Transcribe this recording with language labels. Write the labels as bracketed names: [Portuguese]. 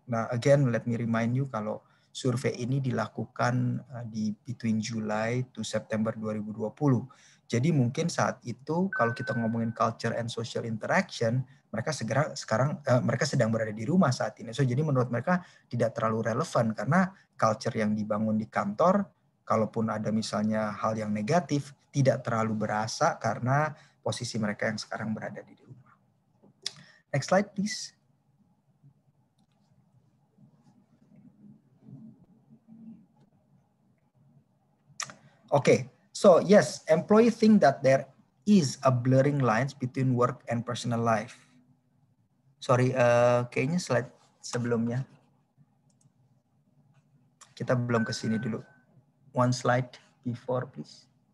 [English] Nah, again, let me remind you [Indonesian] kalau survei ini dilakukan di [English] between July to September 2020. [Indonesian] Jadi mungkin saat itu kalau kita ngomongin [English] culture and social interaction, [Indonesian] mereka mereka sedang berada di rumah saat ini. So jadi menurut mereka tidak terlalu relevan karena culture yang dibangun di kantor, kalaupun ada misalnya hal yang negatif, tidak terlalu berasa karena posisi mereka yang sekarang berada di rumah. [English] Next slide, please. Okay, so yes, employees think that there is a blurring lines between work and personal life. [Indonesian] Sorry, kayaknya slide sebelumnya. Kita belum ke sini dulu. [English] One slide before, please.